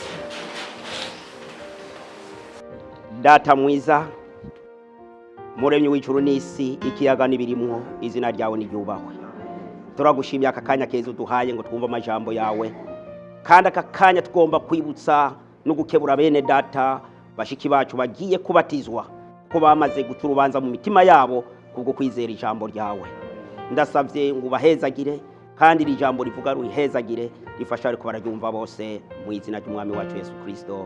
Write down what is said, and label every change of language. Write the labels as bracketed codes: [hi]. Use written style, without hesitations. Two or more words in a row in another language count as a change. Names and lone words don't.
[rn] Data mwiza, muremyi w'ijuru n'isi, ikiyaga n'ibirimwo, izina ryawe niryubahwe. Turagushimye aka kanya keza uduhaye ngo twumve amajambo yawe, kandi aka kanya tugomba kwibutsa no gukebura bene data bashiki bacu bagiye kubatizwa ko bamaze guca urubanza mu mitima yabo kubwo kwizera ijambo ryawe. Ndasavye ngo ubahezagire, kandi iri jambo rivuga ruhezagire rifasha ariko bararyumva bose mu izina ry'umwami wacu Yesu Kristo.